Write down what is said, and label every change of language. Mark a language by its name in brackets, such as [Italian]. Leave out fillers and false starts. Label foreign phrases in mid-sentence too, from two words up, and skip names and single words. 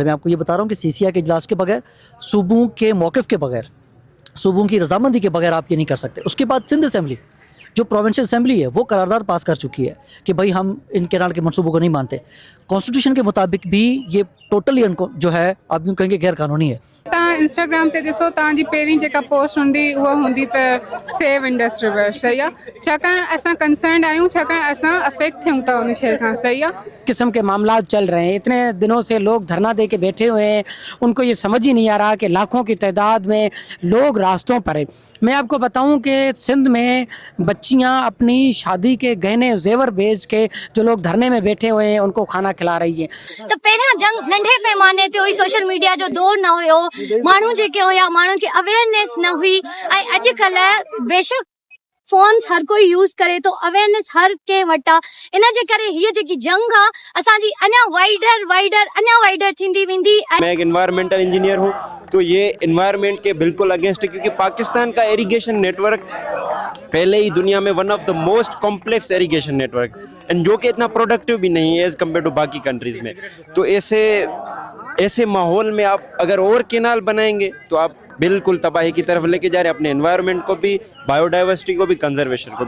[Urdu] میں آپ کو یہ بتا رہا ہوں کہ سی سی آئی کے اجلاس کے بغیر، صوبوں کے موقف کے بغیر، صوبوں کی رضامندی کے بغیر آپ یہ نہیں کر سکتے. اس کے بعد سندھ اسمبلی، جو [English] provincial assembly [Urdu] ہے، وہ قرارداد پاس کر چکی ہے کہ بھائی ہم ان کینال کے منصوبوں کو نہیں مانتے. کانسٹیٹیوشن کے مطابق بھی یہ ٹوٹلی جو ہے آپ یوں کہیں گے غیر قانونی ہے. [Sindhi] इंस्टाग्राम ते ॾिसो तव्हांजी पहिरीं जेका पोस्ट हूंदी उहा हूंदी त [English] सेव इंडस रिवर, [Sindhi] सही आहे, छाकाणि असां कंसर्न आहियूं, छाकाणि असां अफेक्ट थियूं था उन शइ खां, सही आहे। [Urdu] قسم کے معاملہ چل رہے ہیں، اتنے دنوں سے لوگ دھرنا دے کے بیٹھے ہوئے ہیں، ان کو یہ سمجھ ہی نہیں آ رہا کہ لاکھوں کی تعداد میں لوگ راستوں پر ہیں. میں آپ کو بتاؤں کہ سندھ میں بچیاں اپنی شادی کے گہنے زیور بیچ کے جو لوگ دھرنے میں بیٹھے ہوئے ہیں ان کو کھانا کھلا رہی ہے. [Sindhi] तो पहिरियां जंग नंढे पैमाने ते हुई, [English] सोशल मीडिया [Sindhi] जो दौर न हुयो, माण्हू जेके हुया, माण्हुनि खे अवेयरनेस न हुई, ऐं अॼुकल्ह बेशक फोन्स हर कोई यूज़ करे तो अवेयरनेस हर के वटा, इन जे करे हीअ जेकी जंग आ असांजी अञा वाइडर थींदी वेंदी। [Urdu] میں ایک [English] environmental engineer [Urdu] ہوں، تو یہ انوائرنمنٹ کے بالکل اگینسٹ ہے، کیونکہ پاکستان کا [English] irrigation network [Urdu] پہلے ہی دنیا میں [English] one of the most complex irrigation network, [Urdu] اینڈ جو کہ اتنا پروڈکٹو بھی نہیں ہے [English] as compare to [Urdu] باقی کنٹریز میں. تو ایسے ماحول میں آپ اگر اور کینال بنائیں گے تو آپ بالکل تباہی کی طرف لے کے جا رہے ہیں اپنے انوائرنمنٹ کو بھی، بائیوڈائیورسٹی کو بھی، کنزرویشن کو بھی.